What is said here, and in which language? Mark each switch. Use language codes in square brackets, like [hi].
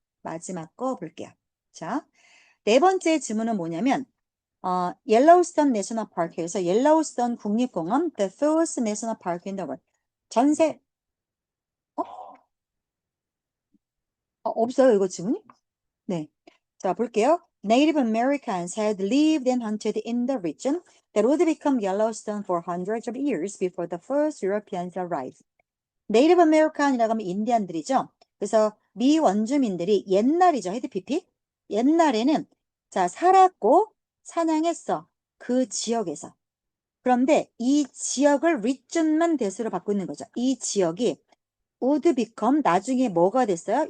[ko] 마지막 거 볼게요. 자, 네 번째 질문은 뭐냐면 옐로우스톤 내셔널 파크에서 옐로우스톤 국립공원 [en] The First National Park in the World [ko] 전세 없어요 이거 질문이? 네. 자 볼게요. [en] Native Americans had lived and hunted in the region that would become Yellowstone for hundreds of years before the first Europeans arrived. [ko] 네이티브 아메리칸이라고 하면 인디안들이죠. 그래서 미 원주민들이 옛날이죠. 헤드피피. 옛날에는 자 살았고 사냥했어. 그 지역에서. 그런데 이 지역을 region만 대수로 바꾸는 거죠. 이 지역이 [en] would become [ko] 나중에 뭐가 됐어요?